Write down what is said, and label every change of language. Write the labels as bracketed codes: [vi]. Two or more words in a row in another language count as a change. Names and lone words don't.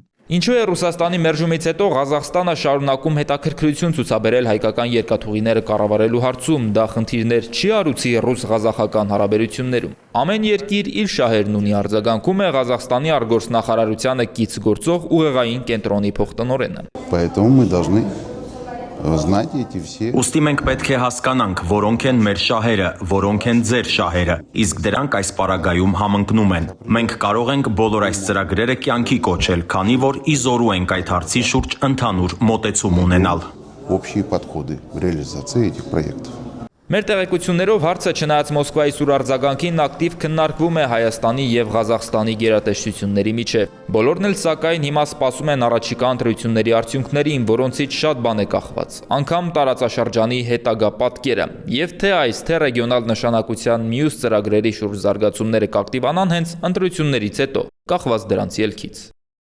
[hy] Ինչու է Ռուսաստանի մերժումից հետո Ղազախստանը շարունակում հետաքրքրություն ցուցաբերել հայկական երկաթուղիները կառավարելու հարցում, դա խնդիրներ չի արուցի ռուս-ղազախական հարաբերություններում։ Ամեն երկիր իր շահերն ունի, արձագանքում է Ղազախստանի արտգործնախարարությանը կից գործող ուղեղային կենտրոնի փոխտնօրենը։ [ru] Поэтому мы должны знать эти все. [hy] Ուստի մենք պետք է հասկանանք, որոնք են մեր շահերը, որոնք են ձեր շահերը, իսկ դրանք այս պարագայում համընկնում են։ Մենք կարող ենք բոլոր այս ծրագրերը կյանքի կոչել, քանի որ ի զորու ենք այդ հարցի շուրջ ընդհանուր մոտեցում ունենալ։ [ru] Общие подходы в реализации этих проектов. [hy] Մեր տեղեկություններով հարցը չնայած Մոսկվայի սուր արձագանքին ակտիվ քննարկվում է Հայաստանի եւ Ղազախստանի գերատեսչությունների միջեւ։ Բոլորն էլ սակայն հիմա սպասում են առաջիկա ընտրությունների արդյունքներին, որոնցից շատ բան է կախված։ Անգամ տարածաշրջանի հետագա պատկերը, եւ թե այս թե ռեգիոնալ նշանակության մյուս ծրագրերի շուրջ զարգացումները կակտիվանան հենց ընտրություններից հետո, կախված դրանց ելքից։